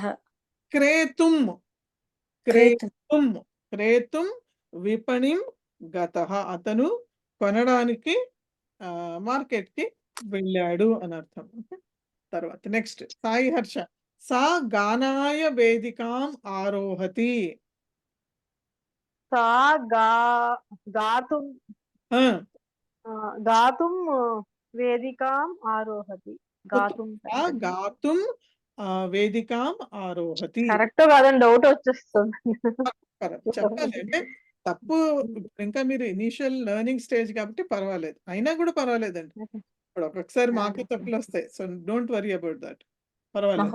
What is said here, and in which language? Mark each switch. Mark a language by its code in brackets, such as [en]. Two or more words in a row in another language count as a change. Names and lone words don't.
[sa] క్రేతుం విపణిం గతః, [te] అతను కొనడానికి మార్కెట్ కి వెళ్ళాడు అని అర్థం. తర్వాత నెక్స్ట్ సాయి హర్ష, [sa] సా గానాయ వేదికాం ఆరోహతి. सा गा गातुं ఆ, गातुं वेदिकाम् आरोहति. गातुं ఆ, గాతుం వేదికాం ఆరోహతి. [te] కరెక్ట్ కాదని డౌట్ వచ్చేస్తుంది. చెప్పాలి అంటే తప్పు. ఇంకా మీరు [en] initial learning stage [te] కాబట్టి పర్వాలేదు, అయినా కూడా పర్వాలేదండి. ఇప్పుడు ఒక్కొక్కసారి మాకే తప్పులు వస్తాయి. [en] so don't worry about that, [te] పర్వాలేదు.